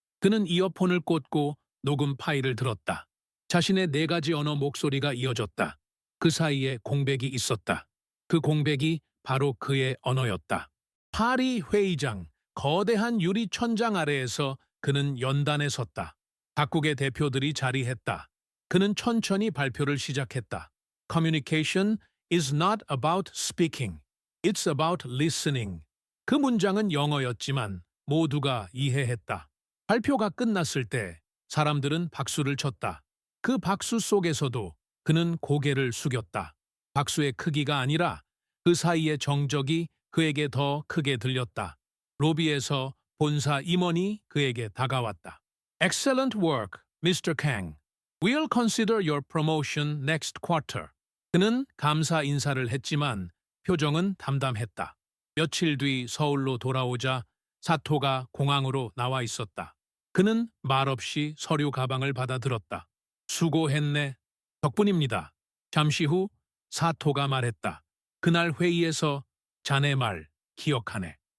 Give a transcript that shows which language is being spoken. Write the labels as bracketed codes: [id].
[ko] 그는 이어폰을 꽂고 녹음 파일을 들었다. 자신의 4가지 언어 목소리가 이어졌다. 그 사이에 공백이 있었다. 그 공백이 바로 그의 언어였다. 파리 회의장, 거대한 유리 천장 아래에서 그는 연단에 섰다. 각국의 대표들이 자리했다. 그는 천천히 발표를 시작했다. [en] Communication is not about speaking. It's about listening. [ko] 그 문장은 영어였지만 모두가 이해했다. 발표가 끝났을 때 사람들은 박수를 쳤다. 그 박수 속에서도 그는 고개를 숙였다. 박수의 크기가 아니라 그 사이의 정적이 그에게 더 크게 들렸다. 로비에서 본사 임원이 그에게 다가왔다. [en] Excellent work, Mr. Kang. We'll consider your promotion next quarter. [ko] 그는 감사 인사를 했지만 표정은 담담했다. 며칠 뒤 서울로 돌아오자 사토가 공항으로 나와 있었다. 그는 말없이 서류 가방을 받아들었다. 수고했네. 덕분입니다. 잠시 후 사토가 말했다. 그날 회의에서 자네 말 기억하네.